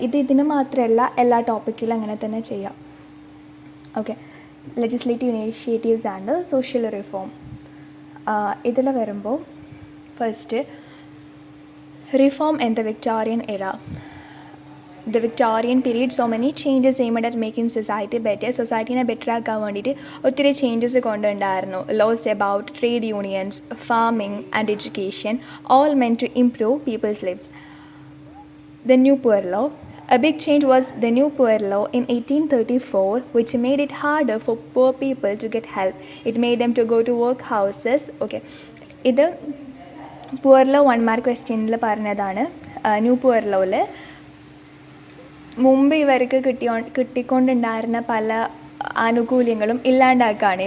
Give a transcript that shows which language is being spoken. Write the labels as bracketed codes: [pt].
[ml] ഇതിന് മാത്രമല്ല, എല്ലാ ടോപ്പിക്കിലും അങ്ങനെ തന്നെ ചെയ്യാം. Okay, [en] legislative initiatives and social reform [ml] ഇതിൽ വരുമ്പോൾ [en] First reform in the Victorian era. The Victorian period so many changes aimed at making society better. [ml] സൊസൈറ്റീനെ better ആക്കാൻ വേണ്ടിയിട്ട് ഒത്തിരി changes കൊണ്ടുണ്ടായിരുന്നു. [en] Laws about trade unions, farming and education, all men to improve people's lives. The New Poor Law. A big change was the New Poor Law in 1834, which made it harder for poor people to get help. It made them to go to workhouses. [ml] Okay, ഇത് poor law 1 mark ക്വസ്റ്റ്യനിൽ പറഞ്ഞതാണ്. New poor ലോയിൽ മുമ്പ് ഇവർക്ക് കിട്ടിക്കൊണ്ടുണ്ടായിരുന്ന പല ആനുകൂല്യങ്ങളും ഇല്ലാണ്ടാക്കുകയാണ്.